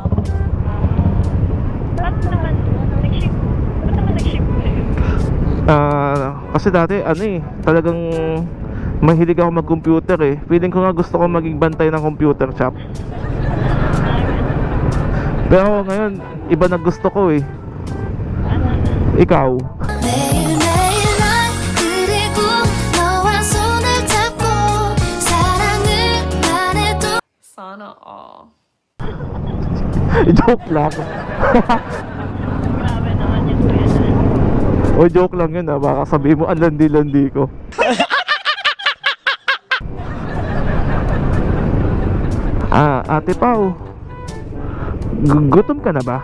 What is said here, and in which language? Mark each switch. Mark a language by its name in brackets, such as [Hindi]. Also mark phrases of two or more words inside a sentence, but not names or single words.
[Filipino] Ba't naman nag-ship kayo? Kasi dati, talagang mahilig ako mag-computer eh. Feeling ko nga gusto ko maging bantay ng [English] computer shop. [Filipino] Pero ngayon, iba na gusto ko eh. Ikaw? [Korean] 매일매일 난 그리고 너와 손을 잡고 사랑을 말해도 [Filipino] Sana all. Joke lang. Grabe naman yun kuya na. O joke lang yun baka sabihin mo ang landi-landi ko. Ate Pao, gutom ka na ba?